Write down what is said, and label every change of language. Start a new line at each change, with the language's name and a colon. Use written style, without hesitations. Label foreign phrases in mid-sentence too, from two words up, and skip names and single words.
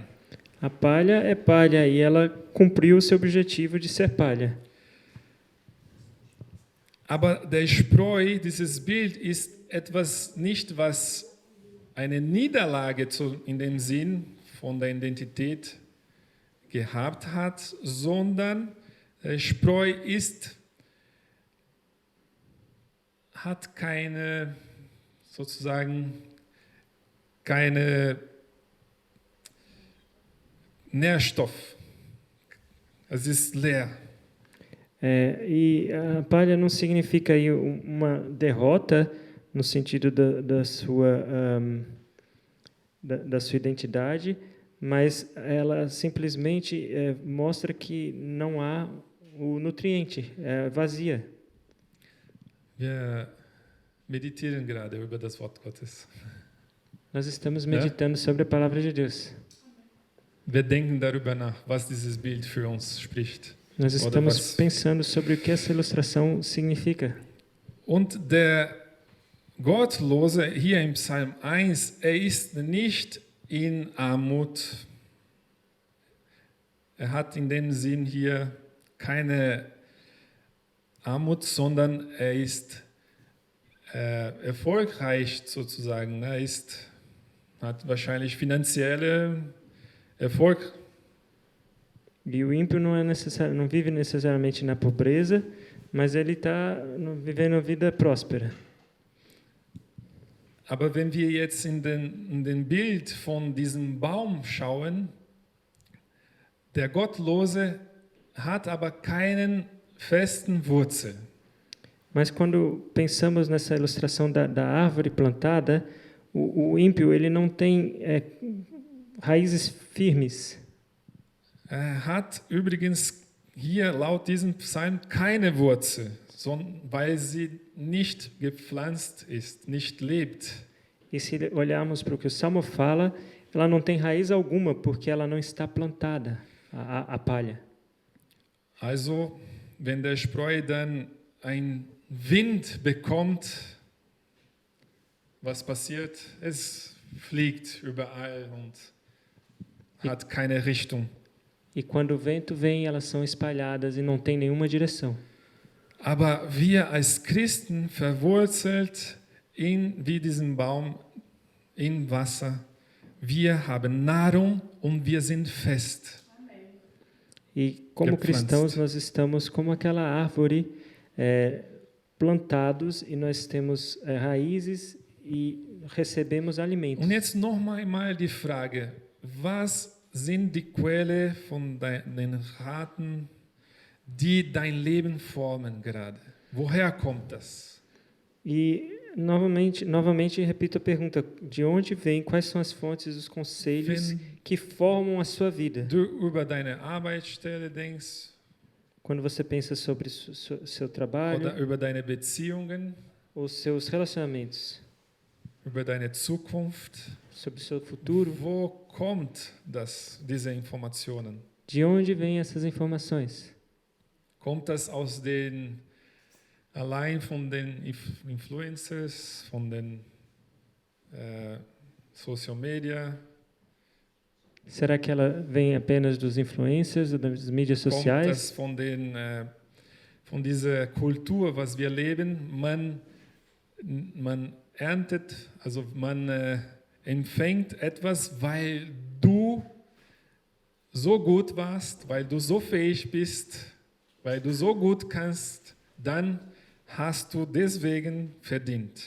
Portuguese: a palha é palha e ela cumpriu o seu objetivo de ser palha.
German: Aber der Spreu, dieses Bild ist etwas nicht, was eine Niederlage in dem Sinn von der Identität gehabt hat, sondern der Spreu hat keine Nährstoff. Es ist leer.
Portuguese: E a palha não significa aí uma derrota no sentido da sua identidade, mas ela simplesmente mostra que não há o nutriente, é vazia.
German: Wir meditieren gerade über das Wort Gottes.
Portuguese: Nós estamos meditando sobre a palavra de Deus.
German: Wir denken darüber nach, was dieses Bild für uns spricht.
Portuguese: Nós estamos pensando sobre o que essa ilustração significa.
German: Und der Gottlose hier im Psalm 1, er ist nicht in Armut. Er hat in dem Sinn hier keine Armut, sondern er ist erfolgreich sozusagen. Er hat wahrscheinlich finanzielle Erfolg.
Portuguese: E o ímpio não vive necessariamente na pobreza, mas ele está vivendo uma vida próspera.
German: Aber wenn wir jetzt in den Bild von diesem Baum schauen, der Gottlose hat aber keinen festen Wurzel.
Portuguese: Mas quando pensamos nessa ilustração da árvore plantada, o ímpio ele não tem raízes firmes.
German: Hat übrigens hier laut diesem Psalm keine Wurzel, weil sie nicht gepflanzt ist, nicht lebt.
Portuguese: E se olharmos para o que o Salmo fala, ela não tem raiz alguma, porque ela não está plantada, a palha.
German: Also, wenn der Spreu dann einen Wind bekommt, was passiert? Es fliegt überall und hat keine Richtung.
Portuguese: E quando o vento vem, elas são espalhadas e não tem nenhuma direção.
German: Aber wir als Christen verwurzelt wie diesen Baum im Wasser, wir haben Nahrung und wir sind fest.
Portuguese: E como cristãos, nós estamos como aquela árvore plantados e nós temos raízes e recebemos alimentos.
German: Und jetzt noch mal die Frage, was sind die Quelle von den Raten, die dein Leben formen gerade? Woher kommt das?
Portuguese: E novamente repito a pergunta: de onde vem? Quais são as fontes, os conselhos que formam a sua vida?
German: Du über deine Arbeitsstelle denkst,
Portuguese: quando você pensa sobre seu trabalho,
German: oder über deine Beziehungen,
Portuguese: os seus relacionamentos,
German: über deine Zukunft.
Portuguese: sobre o seu futuro.
German: Wo kommt diese Informationen?
Portuguese: De onde vêm essas informações?
German: Kommt das allein von den Influencers, von den
English: Social Media?
Portuguese: Será que ela vem apenas dos influencers ou das mídias
German: Kommt
Portuguese: sociais?
German: das von dieser Kultur, was wir leben? Man erntet, also man empfängt etwas, weil du so gut warst, weil du so fähig bist, weil du so gut kannst, dann hast du deswegen verdient.